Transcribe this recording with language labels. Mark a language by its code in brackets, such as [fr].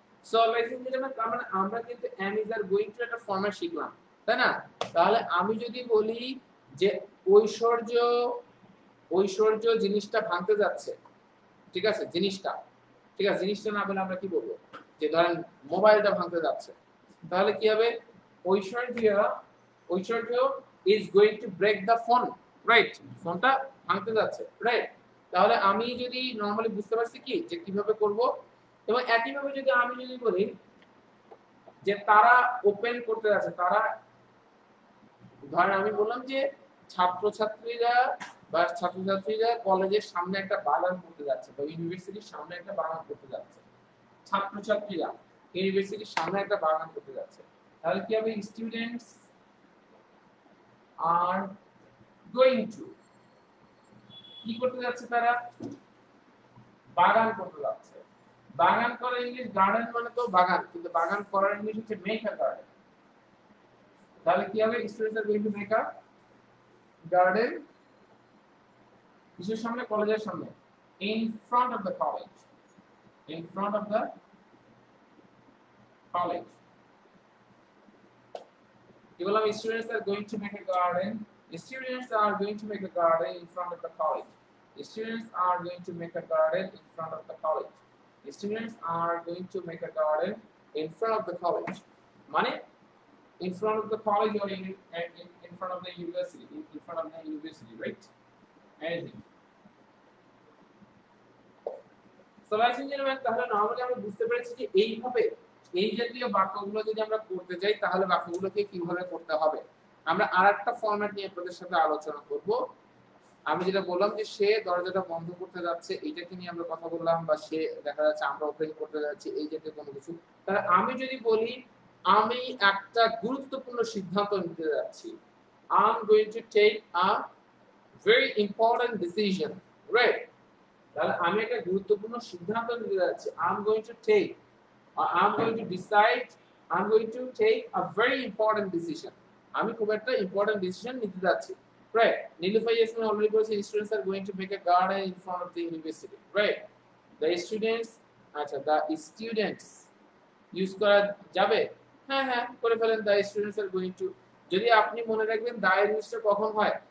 [bn] So [en] ladies and gentlemen, [bn] তার মানে আমরা কিন্তু am is are going to একটা ফরম্যাট শিখলাম, তাই না? তাহলে আমি যদি বলি যে ঐশ্বর্য, ঐশ্বর্য জিনিসটা ভাঙতে যাচ্ছে, ঠিক আছে, জিনিসটা, ঠিক আছে, জিনিসটা না বলে আমরা কি বলবো, যে ধরেন মোবাইলটা ভাঙতে যাচ্ছে, তাহলে কি হবে? [en] Aishwarya, Aishwarya is going to break the phone, right? [bn] ফোনটা ভাঙতে যাচ্ছে, রাইট? তাহলে আমি যদি নরমালি বুঝতে পারছি কি যে কিভাবে করব, এবং একইভাবে যদি আমি যদি বলি যে তারা ওপেন করতে যাচ্ছে, তারা, ধরেন আমি বললাম যে ছাত্রছাত্রীরা বা ছাত্রছাত্রীরা কলেজের সামনে একটা বাগান করতে যাচ্ছে বা ইউনিভার্সিটির সামনে একটা বাগান করতে যাচ্ছে, ছাত্রছাত্রীরা ইউনিভার্সিটির সামনে একটা বাগান করতে যাচ্ছে, তাহলে কি হবে? [en] Students are going to, কি করতে যাচ্ছে? [bn] তারা বাগান করতে যাচ্ছে। বাগান করা ইংলিশ গার্ডেন মানে তো বাগান, কিন্তু বাগান করার ইংলিশ হচ্ছে মেক আ গার্ডেন। তাহলে কি হবে? [en] students are going to make a garden, [bn] কিসের সামনে? কলেজের সামনে, [en] in front of the college, in front of the college. [bn] কি বললাম? [en] Students are going to make a garden, students are going to make a garden in front of the college, students are going to make a garden in front of the college, students are going to make a garden in front of the college, মানে in front of the college or in front of the university, in front of the university, right? Anything. [bn] So ladies and gentlemen, তাহলে normally আমরা বুঝতে পেরেছি যে এইভাবে এই জাতীয় বাক্যগুলো যদি আমরা করতে যাই তাহলে বাক্যগুলোকে কিভাবে করতে হবে। আমরা আরেকটা ফরম্যাট নিয়ে আপনাদের সাথে আলোচনা করব। আমি যেটা বললাম যে সে দরজাটা বন্ধ করতে যাচ্ছে, এইটাকে নিয়ে আমরা কথা বললাম, বা সে দেখা যাচ্ছে আমরা ওপেন করতে যাচ্ছি, এই জাতীয় কোনো কিছু। তাহলে আমি যদি বলি আমি একটা গুরুত্বপূর্ণ সিদ্ধান্ত নিতে যাচ্ছি, [en] I am going to take a very important decision, right? [bn] তাহলে আমি একটা গুরুত্বপূর্ণ সিদ্ধান্ত নিতে যাচ্ছি, [en] I am going to take, or I am going to decide, I am going to take a very important decision. [bn] আমি খুব একটা ইম্পর্টেন্ট ডিসিশন নিতে যাচ্ছি, রাইট? নীলুফাই ইয়াসমিন অলরেডি বলেছে [en] Students are going to make a garden in front of the university, right? [bn] The students, আচ্ছা, the students use করা যাবে, হ্যাঁ হ্যাঁ করে ফেলেন, [en] The students are going to. [bn] যদি আপনি মনে রাখবেন দা এর ইউজটা কখন হয়,